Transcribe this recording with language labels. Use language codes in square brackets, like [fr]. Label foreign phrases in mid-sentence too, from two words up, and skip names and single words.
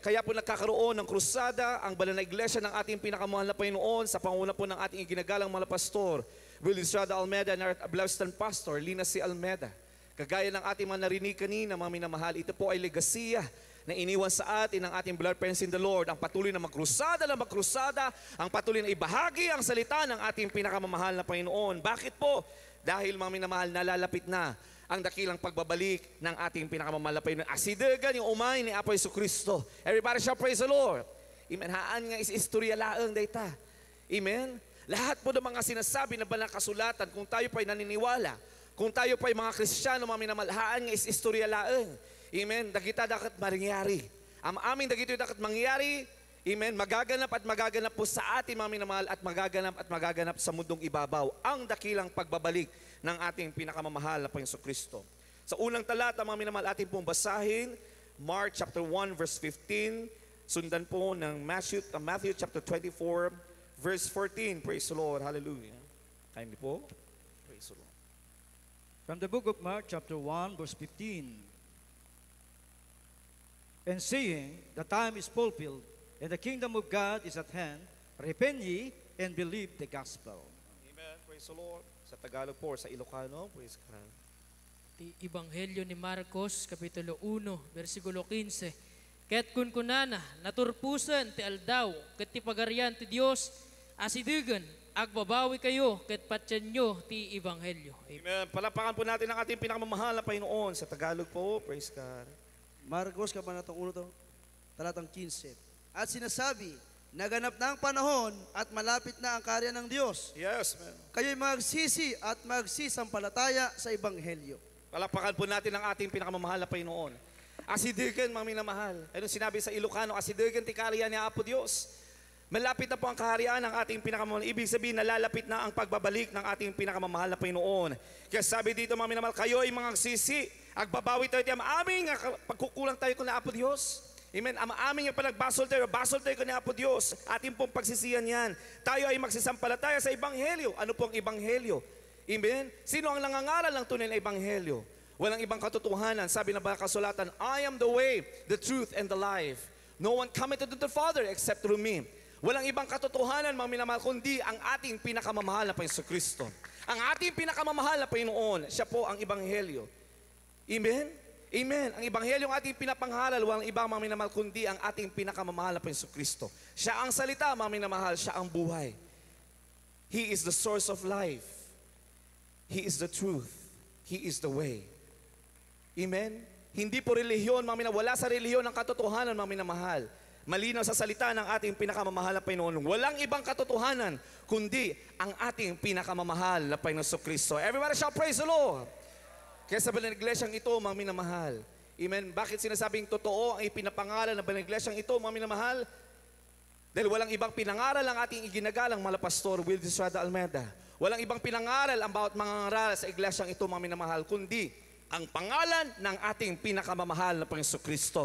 [tl] Kaya po nagkakaroon ng krusada, ang banal na iglesia ng ating pinakamahal na Panginoon sa panguna po ng ating iginagalang mga pastor, [en] Will Estrada Almeda and our Blaustein Pastor, Lina C. Almeda. [tl] Kagaya ng ating mga narinig kanina, mga minamahal, ito po ay legasiya na iniwan sa atin ng ating [en] blood parents in the Lord. [tl] Ang patuloy na magkrusada, ang patuloy na ibahagi ang salita ng ating pinakamamahal na Panginoon. Bakit po? Dahil mga minamahal, nalalapit na ang dakilang pagbabalik ng ating pinakamamahal na Panginoon. [ilo] Asidegan yung umay ni Apo Jesucristo. [en] Everybody shall praise the Lord. Amen. [ilo] Haan nga istorya laeng dayta. Amen. [tl] Lahat po ng mga sinasabi na banal kasulatan, kung tayo pa'y naniniwala, kung tayo pa'y mga Kristiyano, mga minamahal, [ilo] haan nga istorya laeng. Amen. Dagita dakat mangyari. Ang aming dagito dakat mangyari. Amen. [tl] Magaganap at magaganap po sa ating mga minamahal at magaganap sa mundong ibabaw ang dakilang pagbabalik ng ating pinakamamahal na Panginoon Kristo. Sa unang talata, mga minamahal, ating pong basahin, [en] Mark chapter 1 verse 15, [tl] sundan po ng [en] Matthew chapter 24 verse 14. Praise the Lord. Hallelujah. Kindly po. Praise the Lord. From the book of Mark, chapter 1, verse 15. And saying, the time is fulfilled, and the kingdom of God is at hand. Repent ye, and believe the gospel. Amen. Praise the Lord. [tl] Sa Tagalog po, sa Ilocano, [en] praise God. [ilo] Ti Ebanghelyo ni Marcos, Kapitulo 1, versikulo 15. Ket kun kunana, naturpusan ti aldaw, ket ti pagarian ti Dios, asidugan, agbabawi kayo, ket patyan nyo ti Ebanghelyo. Amen. [tl] Palapakan po natin ang ating pinakamamahal na Panginoon. Sa Tagalog po, [en] praise God. [tl] Marcos, kabanatang 1 to, talatang 15. At sinasabi, naganap na ang panahon at malapit na ang karya ng Diyos. [en] Yes, man. [tl] Kayo'y magsisi at magsisampalataya sa Ebanghelyo. Palapakan po natin ang ating pinakamamahal na Panginoon. Asidigan, mga minamahal. Ano sinabi sa Ilocano? [ilo] Asidigan ti karya ni Apo Diyos. [tl] Malapit na po ang kaharian ng ating pinakamamahal. Ibig sabihin, nalalapit na ang pagbabalik ng ating pinakamamahal na Panginoon. Kaya sabi dito, mga minamahal, kayo'y mga sisi, [ilo] agbabawi tayo ti aming pagkukulang tayo kung na Apo Diyos. Amen. Ang aming yung panagbasol tayo ko ni Apo Diyos. [tl] Ating pong pagsisiyan yan. Tayo ay magsisampalataya sa Ebanghelyo. Ano pong Ebanghelyo? Amen. Sino ang nangangaral ng tunay na Ebanghelyo? Walang ibang katotohanan. Sabi na ba kasulatan, [en] I am the way, the truth, and the life. No one cometh to the Father except through me. [tl] Walang ibang katotohanan, mga minamahal, kundi ang ating pinakamamahal na Panginoon Kristo. Ang ating pinakamamahal na Panginoon, siya po ang Ebanghelyo. Amen? Amen. Ang Ebanghelyong ating pinapanghalal, walang ibang mga minamahal, kundi ang ating pinakamamahal na Panginoon Kristo. Siya ang salita, mga minamahal, siya ang buhay. [en] He is the source of life. He is the truth. He is the way. Amen? [tl] Hindi po relihiyon, mga minamahal. Wala sa relihiyon ang katotohanan, mga minamahal. Malinaw sa salita ng ating pinakamamahal na Panginoon. Walang ibang katotohanan, kundi ang ating pinakamamahal na Panginoon Kristo. [en] Everybody shall praise the Lord. [tl] Kaya sa banal na iglesyang ito, mga minamahal. Amen. Bakit sinasabing totoo ang ipinapangaral ng banal na iglesyang ito, mga minamahal? Dahil walang ibang pinangaral ang ating iginagalang mga pastor, Will Estrada Almeda. Walang ibang pinangaral ang bawat mga ngaral sa iglesyang ito, mga minamahal, kundi ang pangalan ng ating pinakamamahal na Panginoong Kristo.